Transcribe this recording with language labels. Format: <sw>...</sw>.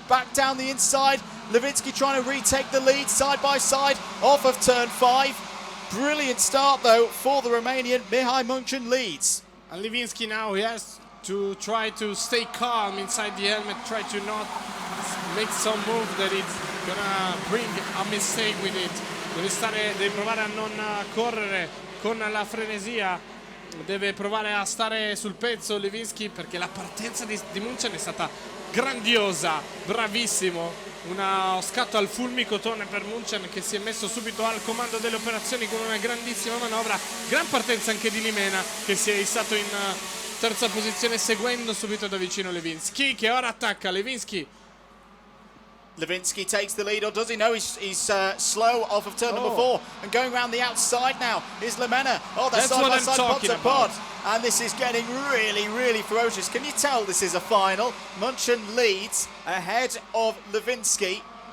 <en>Back down the inside. Lewinsky trying to retake the lead side by side off of turn 5. Brilliant start though for the Romanian. Mihai Munchen leads. And Lewinsky now, he has to try to stay calm inside the helmet, try to not make some move that it's gonna bring a mistake with it.</en> <it>Deve provare a non correre con la frenesia, deve provare a stare sul pezzo Lewinsky, perché la partenza di Munchen è stata grandiosa, bravissimo. Uno scatto al fulmicotone per Munchen, che si è messo subito al comando delle operazioni con una grandissima manovra. Gran partenza anche di Limena, che si è issato in terza posizione seguendo subito da vicino Lewinsky, che ora attacca.</it> <en>Lewinsky takes the lead, or does he? No, he's slow off of turn number 4 and going around the outside now is Lemena. Oh, they're side by side, pod to pod, and this is getting really, really ferocious. Can you tell this is a final? Munchen leads ahead of Lewinsky.</en>